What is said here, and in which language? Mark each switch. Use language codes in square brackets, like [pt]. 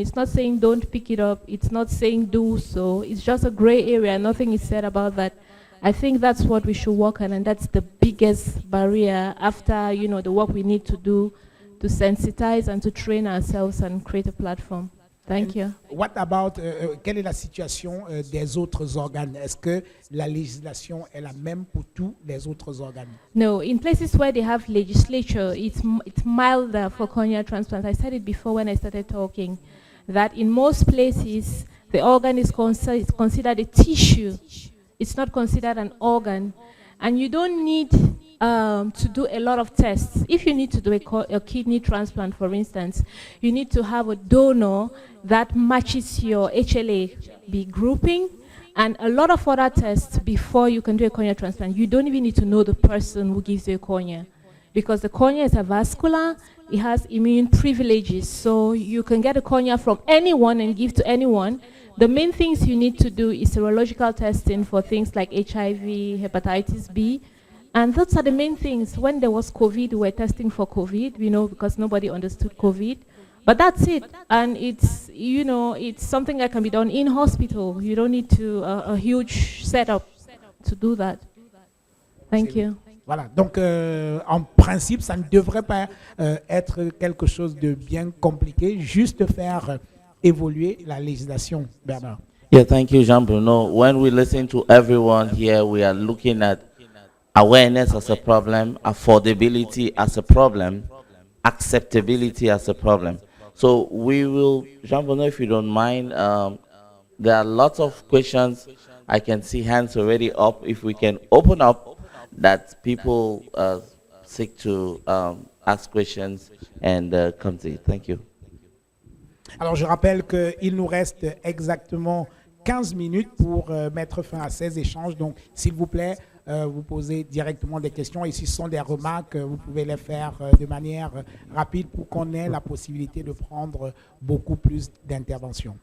[en] It's not saying don't pick it up. It's not saying do so. It's just a gray area. Nothing is said about that. I think that's what we should work on, and that's the biggest barrier after, the work we need to do to sensitize and to train ourselves and create a platform. Thank you. What about, [fr] quelle est la situation des autres organes? Est-ce que la législation est la même pour tous les autres organes? [en] No, in places where they have legislature, it's milder for corneal transplant. I said it before when I started talking, that in most places, the organ is considered a tissue. It's not considered an organ. And you don't need to do a lot of tests. If you need to do a kidney transplant, for instance, you need to have a donor that matches your HLA-B grouping and a lot of other tests before you can do a cornea transplant. You don't even need to know the person who gives you a cornea because the cornea is avascular, it has immune privileges, so you can get a cornea from anyone and give to anyone. The main things you need to do is serological testing for things like HIV, hepatitis B, and those are the main things. When there was COVID, we were testing for COVID, because nobody understood COVID. But that's it, and it's, it's something that can be done in hospital. You don't need a huge setup to do that. Thank you. [fr] Voilà, donc en principe, ça ne devrait pas être quelque chose de bien compliqué, juste faire évoluer la législation, Bernard. [en] Yeah, thank you, Jean-Bruno. When we listen to everyone here, we are looking at awareness as a problem, affordability as a problem, acceptability as a problem. So we will, Jean-Bruno, if you don't mind, there are lots of questions. I can see hands already up. If we can open up that people seek to ask questions and come to it. Thank you. [fr] Alors, je rappelle qu'il nous reste exactement 15 minutes pour mettre fin à ces échanges. Donc, s'il vous plaît, vous posez directement des questions. Et si ce sont des remarques, vous pouvez les faire de manière rapide pour qu'on ait la possibilité de prendre beaucoup plus d'interventions.